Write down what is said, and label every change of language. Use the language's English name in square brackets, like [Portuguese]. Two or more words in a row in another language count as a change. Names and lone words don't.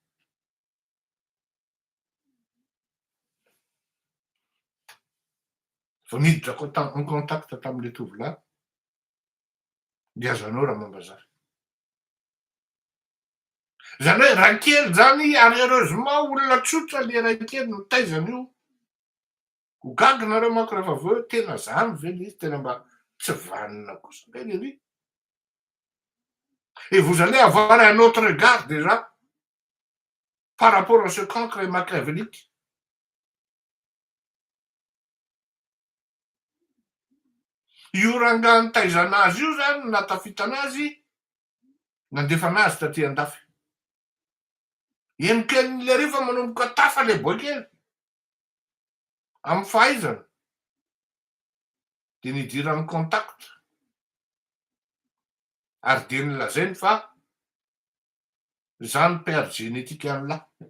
[Malagasy] Vao niditrako [French] en contact [Malagasy] tam'le tovolahy, dia azanao Ramambazafy. Zany hoe raikely zany, ary heureusement olona tsotra le raikely no taizany io. Ho gaga nareo manko rehefa aveo tena zany ve le izy, tena mba tsy vanina kosa ve le ry. [French] Et vous allez avoir un autre regard déjà par rapport à ce cancre machiavélique. [Malagasy] Io rangahy nitaizana azy io zany, natafita anazy, nandefa anazy taty andafy. Eno kelin'le riva manomboka tafa le boakely amin'ny fahaizana, de nidirany contact ary de nilazainy fa zany [French] père génétique [Malagasy] an'lahy.